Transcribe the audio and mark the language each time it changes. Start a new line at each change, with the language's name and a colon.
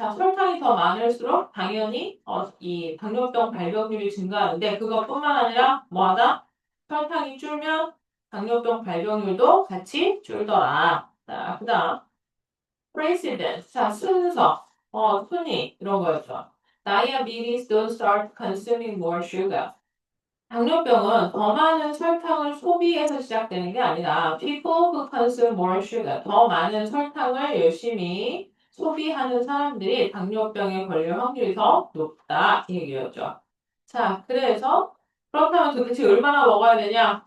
Korean: 자, 설탕이 더 많을수록 당연히 이 당뇨병 발병률이 증가하는데 그것뿐만 아니라 뭐하다? 설탕이 줄면 당뇨병 발병률도 같이 줄더라. 자, 그다음 precedence. 자, 순서. 순위 이런 거였죠.
English: Diabetes don't start consuming more sugar.
Korean: 당뇨병은 더 많은 설탕을 소비해서 시작되는 게 아니라
English: people who consume more sugar,
Korean: 더 많은 설탕을 열심히 소비하는 사람들이 당뇨병에 걸릴 확률이 더 높다 이 얘기였죠. 자, 그래서 그렇다면 도대체 얼마나 먹어야 되냐?